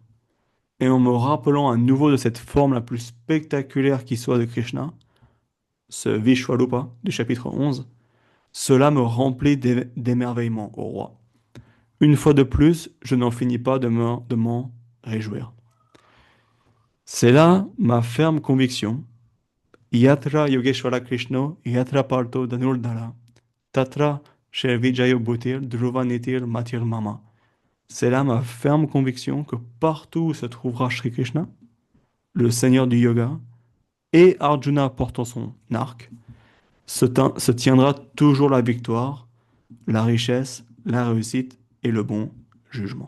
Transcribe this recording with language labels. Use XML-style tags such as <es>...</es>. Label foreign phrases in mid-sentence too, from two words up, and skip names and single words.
<fr>Et en me rappelant à nouveau de cette forme la plus spectaculaire qui soit de Krishna, ce Vishwarupa du chapitre 11, cela me remplit d'émerveillement, ô roi. Une fois de plus, je n'en finis pas de m'en réjouir. C'est là ma ferme conviction.</fr> <sa>यत्र योगेश्वर कृष्ण, यत्र पार्थो धनुर्धर, तत्र श्रीर्विजयो भूतिर्, ध्रुवा नीतिर् मतिर् मम.</sa> <fr>C'est là ma ferme conviction que partout où se trouvera Sri Krishna, le seigneur du yoga, et Arjuna portant son arc, se tiendra toujours la victoire, la richesse, la réussite et le bon jugement.</fr>